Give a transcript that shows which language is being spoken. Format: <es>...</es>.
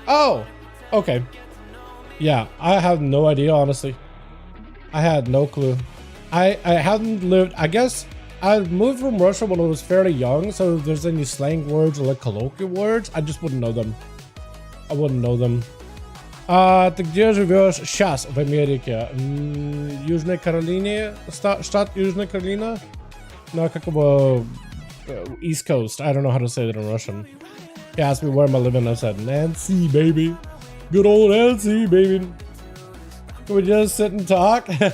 <en>Oh, okay. Yeah, I have no idea, honestly. I had no clue. I hadn't lived, I guess I moved from Russia when I was fairly young, so if there's any slang words or like colloquial words, I just wouldn't know them. I wouldn't know them.</en> <ru>Ты где живешь сейчас в Америке? Южной Каролине? Штат Южная Каролина?</ru> <en>No,</en> <ru>какого</ru> <en>East Coast. I don't know how to say that in Russian. He asked me where am I living. I said, Nancy, baby. Good old Nancy, baby. Can we just sit and talk?</en>